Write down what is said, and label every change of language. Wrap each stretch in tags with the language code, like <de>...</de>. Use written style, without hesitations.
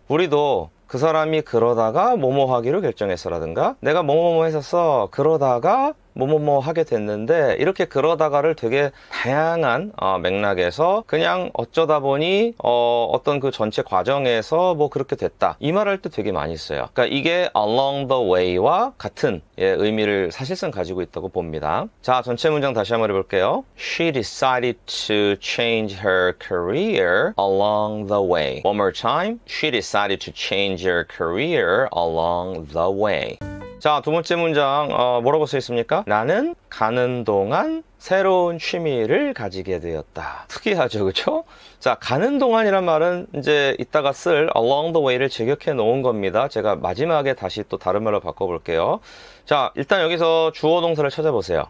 <ko>우리도 그 사람이 그러다가 뭐뭐 하기로 결정했어라든가 내가 뭐뭐뭐 했었어 그러다가 뭐뭐뭐 하게 됐는데 이렇게 그러다가를 되게 다양한 맥락에서 그냥 어쩌다 보니 어떤 그 전체 과정에서 뭐 그렇게 됐다 이 말할 때 되게 많이 써요. 그러니까 이게 along the way와 같은 의미를 사실상 가지고 있다고 봅니다. 자, 전체 문장 다시 한번 해볼게요.</ko> <en>She decided to change her career along the way. One more time. She decided to change her career along the way.</en> <ko>자, 두 번째 문장 뭐라고 써 있습니까? 나는 가는 동안 새로운 취미를 가지게 되었다. 특이하죠, 그렇죠? 자, 가는 동안이란 말은 이제 이따가 쓸 along the way를 직역해 놓은 겁니다. 제가 마지막에 다시 또 다른 말로 바꿔볼게요. 자, 일단 여기서 주어 동사를 찾아보세요.</ko>